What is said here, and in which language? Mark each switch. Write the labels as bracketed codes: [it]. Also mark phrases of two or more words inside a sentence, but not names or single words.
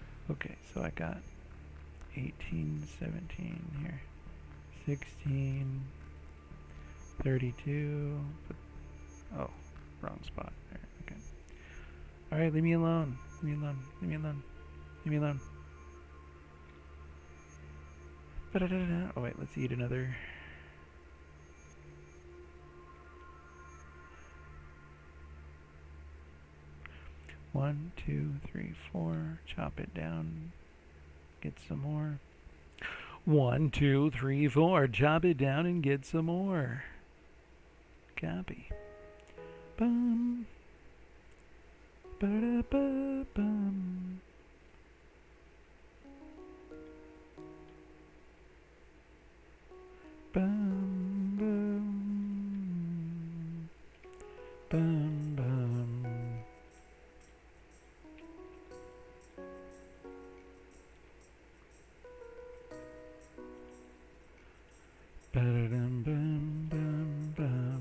[en] Okay, so I got 18, 17 here. 16, 32. Oh, wrong spot. There, okay. Alright, leave me alone. Leave me alone. Leave me alone. Leave me alone. Ba-da-da-da-da. Oh wait, let's eat another. One, two, three, four. Chop it down. Get some more. 1, 2, 3, 4. Chop it down and get some more. Copy. Bum. Ba-da-ba-bum. Bum, bum. Bum, bum. Ba-da-dum, bum, bum, bum.